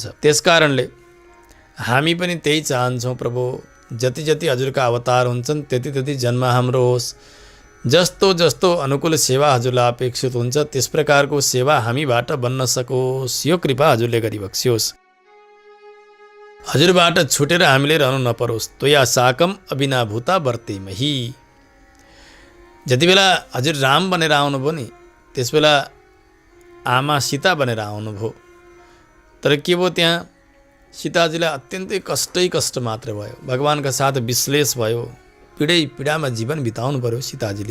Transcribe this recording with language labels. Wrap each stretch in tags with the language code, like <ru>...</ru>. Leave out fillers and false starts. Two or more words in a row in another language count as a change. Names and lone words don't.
<ne>त्यसकारणले हामी पनि त्यही चाहन्छौँ, प्रभु जति जति हजुरका अवतार हुन्छन् त्यति त्यति जन्म हाम्रो होस्, जस्तो जस्तो अनुकूल सेवा हजुरलाई अपेक्षित हुन्छ त्यस प्रकारको सेवा हामीबाट बन्न सकोस्, यो कृपा हजुरले गरिबक्स्योस्। हजुरबाट छुटेर हामीले रहनु नपरोस्।</ne> <sa>त्वया साकम अविनाभूता वर्तेमहि।</sa> <ne>जति बेला हजुर राम बनेर आउनुभयो नि, त्यसबेला आमा सीता बनेर आउनुभयो, तर के भयो त्यहाँ सीताजीलाई अत्यन्तै कष्ट मात्र भयो। भगवानका साथ विश्लेष भयो, पीडामा जीवन बिताउनु पर्यो सीताजीले।</ne>